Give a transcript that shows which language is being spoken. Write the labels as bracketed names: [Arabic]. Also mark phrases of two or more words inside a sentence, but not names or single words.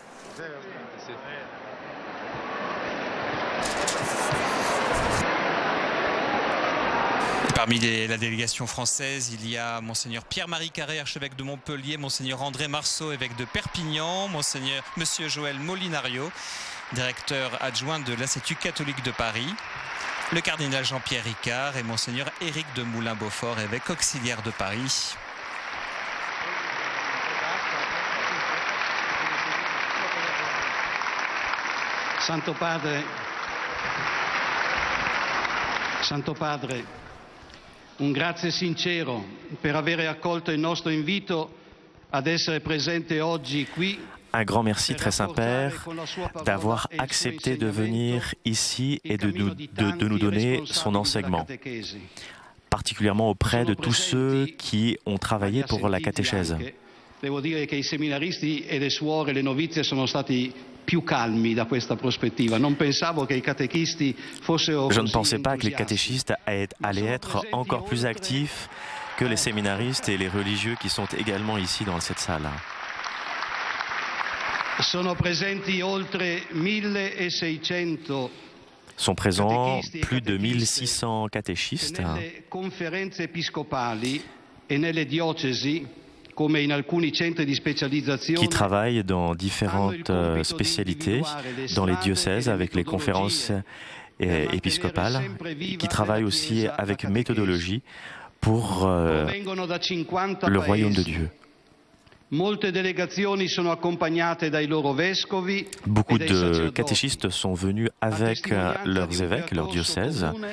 [French] Parmi la délégation française, il y a Monseigneur Pierre-Marie Carré, archevêque de Montpellier, Monseigneur André Marceau, évêque de Perpignan, Monsieur Joël Molinario, directeur adjoint de l'Institut catholique de Paris, le cardinal Jean-Pierre Ricard et Monseigneur Éric de Moulin-Beaufort, évêque auxiliaire de Paris. [Italian] Santo Padre, un grazie sincero per avere accolto il nostro invito ad essere presente oggi qui. [French] Un grand merci, très Saint-Père, d'avoir accepté de venir ici et de nous donner son enseignement, particulièrement auprès de tous ceux qui ont travaillé pour la catéchèse. [Italian] Devo dire che i seminaristi e le suore, le novizie sono stati più calmi da questa prospettiva. Non pensavo che i catechisti fossero [French] Je ne pensais pas que les catéchistes allaient être encore plus actifs que les séminaristes et les religieux qui sont également ici dans cette salle. [Italian] Sono presenti oltre 1600 [French] sont présents plus de 1600 catéchistes [Italian] nelle conferenze episcopali e nelle diocesi, come in alcuni centri di specializzazione, [French] qui travaillent dans différentes spécialités dans les diocèses avec les conférences épiscopales, qui travaillent aussi avec méthodologie pour le royaume de Dieu. Beaucoup de catéchistes sont venus avec leurs évêques, leurs diocèses.